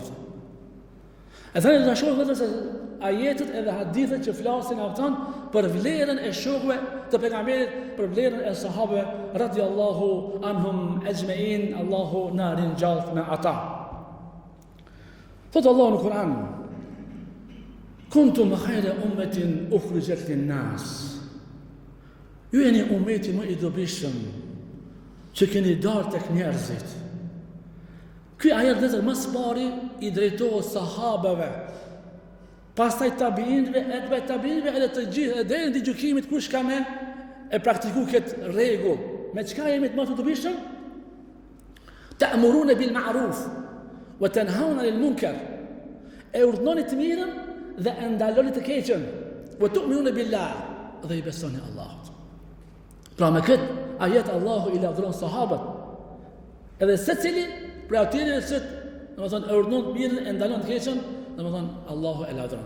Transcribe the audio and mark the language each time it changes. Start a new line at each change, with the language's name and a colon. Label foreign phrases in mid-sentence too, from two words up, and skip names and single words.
Albanian: E thënë të shohë vetëm se ajetet edhe hadithet që flasin afton për vlerën e shokëve të pejgamberit, për vlerën e sahabëve
Arabic: رضي الله عنهم أجمعين,
Albanian: Allahu na rinjalt me ata. Thot Allahu në Kur'an:
Arabic: كنتم خير أمة أخرجت للناس.
Albanian: Ju jeni ummeti më i dobishëm që keni darë tek njerëzit. Ky ajet dhe më së pari i drejtohet sahabeve, pastaj tabiinëve, edhe tabiinëve, edhe të gjithë, deri në gjykimit kush ka me e praktiku këtë rregull. Me çka jemi të më të dobishëm?
Arabic: تأمرون بالمعروف وتنهون عن المنكر.
Albanian: E urdhnoni të mirën dhe e ndaloni të keqen.
Arabic: وتؤمنون بالله,
Albanian: dhe i besoni Allahut. Pra me këtë ajet Allahu i lavdron sahabët. Edhe secili për atyre që, domethënë, e urdhnon të mirën, e ndalon të keqen, domethënë Allahu e lavdron.